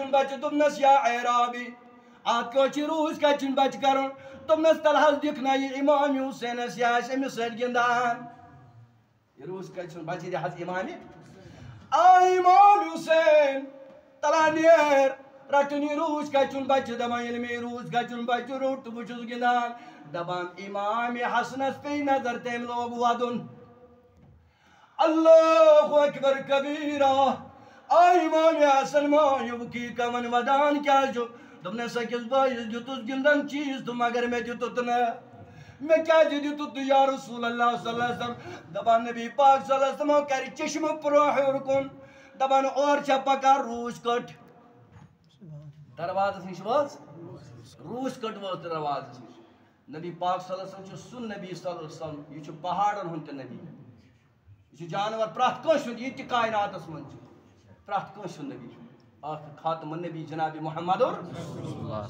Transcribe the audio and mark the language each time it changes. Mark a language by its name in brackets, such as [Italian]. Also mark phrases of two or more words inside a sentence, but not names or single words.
[Kashmiri] ہُنٛد بچہٕ دوٚپنس یا عیرابی اتھ کیٛاہ چھُ روٗس کچہِ ہُنٛد بچہٕ کرُن دوٚپنس تل حظ دِکھ نہ یہِ امام حُسینس یہِ آسہِ أمِس سۭتۍ گِنٛدان یہِ روٗس کچہِ ہُنٛد بچہٕ دِ حظ امامہِ امام حُسین تلا نیر رٹُن یہِ روٗس کچہِ ہُنٛد بچہٕ دپان ییٚلہِ مےٚ یہِ روٗس کچہِ ہُنٛد بچہٕ روٚٹ تہٕ بہٕ چھُس گِنٛدان دپان امام حسنس پیٚیہِ نظر تٔمۍ لوگ ودُن [Arabic] اللہ اکبر کبیرہ [Kashmiri] امام حسن مٲنِو کیٖکاہن ودان کیٛازِ چھُ دوٚپنس أکِس بٲیِس دِتُس گِنٛدن چیٖز تہٕ مگر مےٚ دِتُتھ نہٕ مےٚ کیٛازِ دِتُتھ تہٕ [Arabic] یا رسول اللہ صلی اللہ علیہ وسلم [Kashmiri] دپان نبی پاک [Arabic] صلی اللہ علیہ وسلم [Kashmiri] کرِ چشمہٕ پرٛو ہیوٚر کُن دپان اورٕ چھےٚ پکان روٗس کٔٹ دروازس نِش وٲژ روٗس کٔٹ وٲژ دروازس نِش نبی پاک [Arabic] صلی اللہ علیہ وسلم [Kashmiri] چھُ سُہ نبی [Arabic] صلی اللہ علیہ وسلم [Kashmiri] یہِ چھُ پہاڑن ہُنٛد تہِ نبی یہِ چھُ جانور پرٛٮ۪تھ کٲنٛسہِ ہُنٛد یہِ تہِ کایناتس منٛز چھُ پرٛٮ۪تھ کٲنٛسہِ ہُنٛد نبی اکھ خاتمہ النبی جناب محمد أمِس